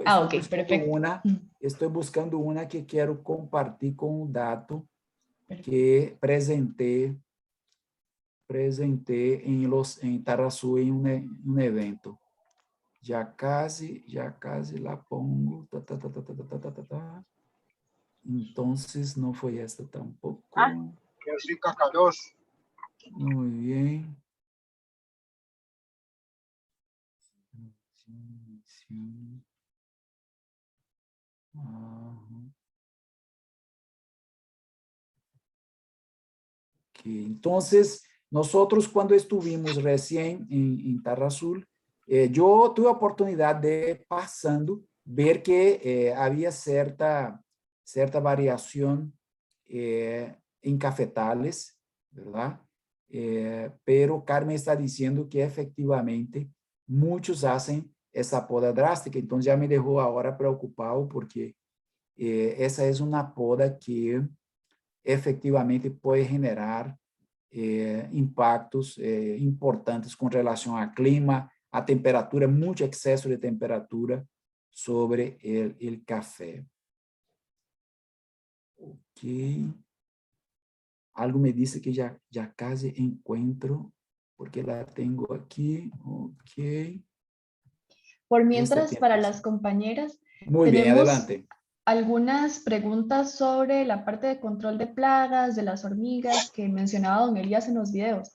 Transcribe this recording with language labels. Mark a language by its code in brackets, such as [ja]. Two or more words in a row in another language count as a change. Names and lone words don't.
[es] Estoy buscando una que quiero compartir con un dato que presenté em Tarrazú [pt] em um evento. [es] Já casi la pongo. [pt] Então, não foi esta tampouco. [es] Que rica calor. [pt] Muito bem. Sim. Ok, então, [es] Nosotros cuando estuvimos recién en Tarrazul, yo tuve oportunidad de pasando, ver que había cierta variación en cafetales, ¿verdad? Pero Carmen está diciendo que efectivamente muchos hacen esa poda drástica, entonces ya me dejó ahora preocupado porque esa es una poda que efectivamente puede generar impactos importantes [pt] com relação ao clima, a temperatura, muito excesso de temperatura sobre o café. [es] Ok. Algo me disse que já casi encuentro, porque la tengo aquí. Ok. Por mientras, para las compañeras, muy bien, adelante. Algunas preguntas sobre la parte de control de plagas, de las hormigas que mencionaba don Elías en los videos.